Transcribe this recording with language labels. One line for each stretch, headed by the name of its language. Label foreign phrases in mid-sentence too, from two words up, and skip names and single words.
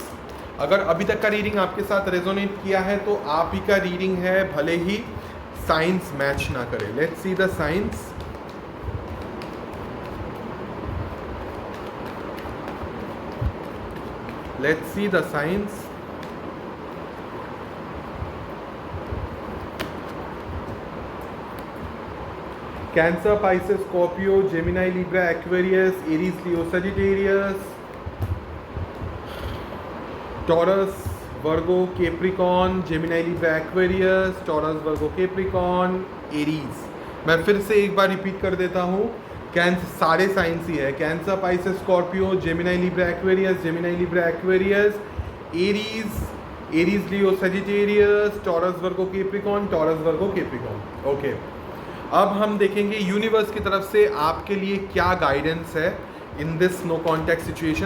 Hindi: अगर अभी तक का रीडिंग आपके साथ रेजोनेट किया है तो आप ही का रीडिंग है, भले ही
English: science match
Hindi: ना करे.
English: Let's see the science. Let's see the science.
Hindi: Cancer, Pisces, Scorpio, Gemini, Libra, Aquarius, Aries, Leo, Sagittarius, Taurus, Virgo, Capricorn, Gemini, Libra, Aquarius, Taurus, Virgo, Capricorn, Aries. मैं फिर से एक बार रिपीट कर देता हूँ. कैंसर सारे साइंस ही है. कैंसर, पाइसेस, स्कॉर्पियो, जेमिनाई, लिब्रा, एक्वेरियस, जेमिनाई, लिब्रा, एक्वेरियस, एरीज, एरीज, लियो, सजिटेरियस, टॉरस, वर्गो, कैप्रिकॉर्न, टॉरस, वर्गो, कैप्रिकॉर्न. ओके, अब हम देखेंगे यूनिवर्स की तरफ से आपके लिए क्या गाइडेंस है
English: in this no contact situation.